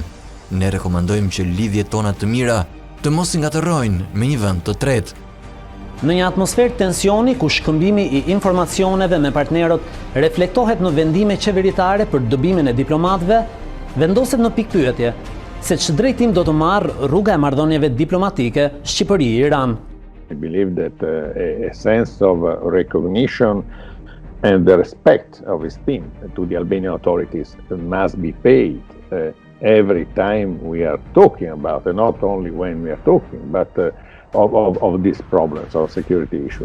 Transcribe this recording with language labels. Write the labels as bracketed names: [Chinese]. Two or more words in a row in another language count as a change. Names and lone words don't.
[Albanian] Ne rekomandojmë që lidhjet tona të mira të mos i ngatërrojnë me një vend të tretë. Në një atmosferë tensioni ku shkëmbimi i informacioneve me partnerët reflektohet në vendime qeveritare për dobimin e diplomatëve, vendoset në pikpyetje se ç'ë drejtim do të marrë rruga e marrëdhënieve diplomatike Shqipëri-Iran. [English] I believe that a sense of recognition and the respect of esteem to the Albanian authorities must be paid every time we are talking about, and not only when we are talking, but of these problems, of security issues.